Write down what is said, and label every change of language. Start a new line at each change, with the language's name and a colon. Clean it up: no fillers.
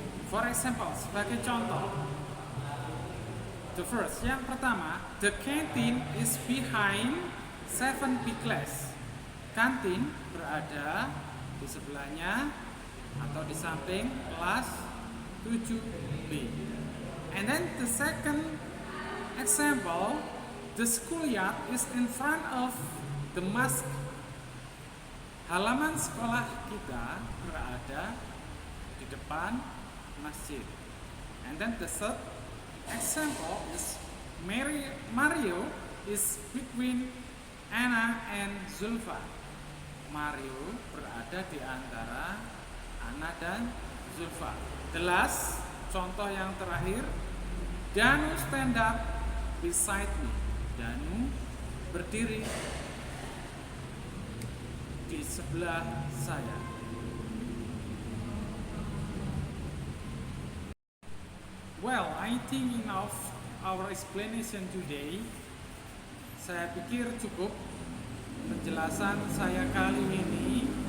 English: For example,
Indonesian: sebagai contoh,
English: the first,
Indonesian: yang pertama,
English: the canteen is behind 7B class.
Indonesian: Kantin berada di sebelahnya atau di samping kelas 7B.
English: And then the second example, the schoolyard is in front of the mosque.
Indonesian: Halaman sekolah kita berada di depan masjid.
English: And then the third example is Mario is between Anna and Zulfa.
Indonesian: Mario berada di antara Anna dan Zulfa.
English: The last,
Indonesian: contoh yang terakhir,
English: Danu stand up beside me.
Indonesian: Danu berdiri di sebelah saya.
English: Well, I think enough our explanation today.
Indonesian: Saya pikir cukup penjelasan saya kali ini.